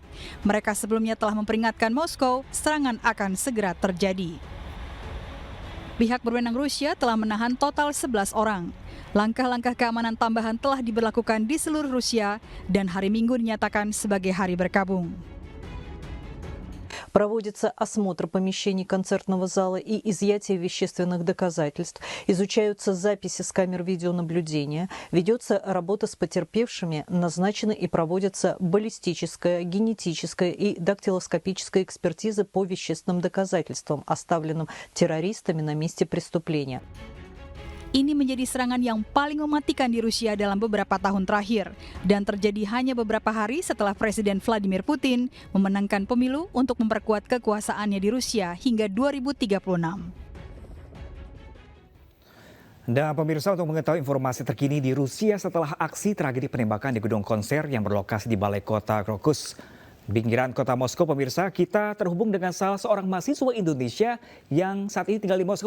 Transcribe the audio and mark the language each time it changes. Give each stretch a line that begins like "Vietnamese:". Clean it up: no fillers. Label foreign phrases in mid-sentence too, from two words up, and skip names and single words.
Indonesian: Mereka sebelumnya telah memperingatkan Moskow serangan akan segera terjadi. Pihak berwenang Rusia telah menahan total 11 orang. Langkah-langkah keamanan tambahan telah diberlakukan di seluruh Rusia dan hari Minggu dinyatakan sebagai hari berkabung.
Russian: Проводится осмотр помещений концертного зала и изъятие вещественных доказательств. Изучаются записи с камер видеонаблюдения. Ведется работа с потерпевшими. Назначены и проводятся баллистическая, генетическая и дактилоскопическая экспертизы по вещественным доказательствам, оставленным террористами на месте преступления.
Indonesian: Ini menjadi serangan yang paling mematikan di Rusia dalam beberapa tahun terakhir dan terjadi hanya beberapa hari setelah Presiden Vladimir Putin memenangkan pemilu untuk memperkuat kekuasaannya di Rusia hingga 2036. Dan pemirsa, untuk mengetahui informasi terkini di Rusia setelah aksi tragedi penembakan di gedung konser yang berlokasi di balai kota Krokus, pinggiran kota Moskow, pemirsa, kita terhubung dengan salah seorang mahasiswa Indonesia yang saat ini tinggal di Moskow.